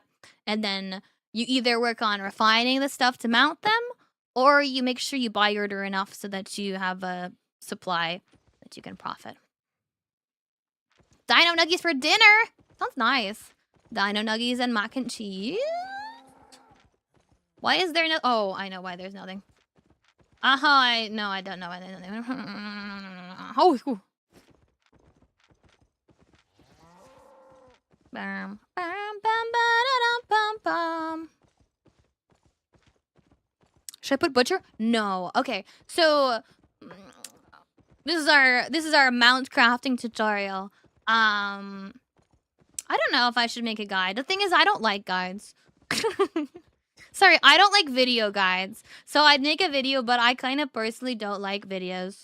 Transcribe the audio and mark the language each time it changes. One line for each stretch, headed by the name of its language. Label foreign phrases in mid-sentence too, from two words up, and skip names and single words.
English: And then you either work on refining the stuff to mount them, or you make sure you buy order enough so that you have a supply that you can profit. Dino nuggies for dinner! Sounds nice. Dino nuggies and mac and cheese? Why is there no... Oh, I know why there's nothing. I don't know why there's nothing. Oh, ooh. Bam, bam, bam, bam, bam, bam. Should I put butcher? No. Okay. So this is our mount crafting tutorial. I don't know if I should make a guide. The thing is, I don't like guides. Sorry, I don't like video guides. So I'd make a video, but I kind of personally don't like videos.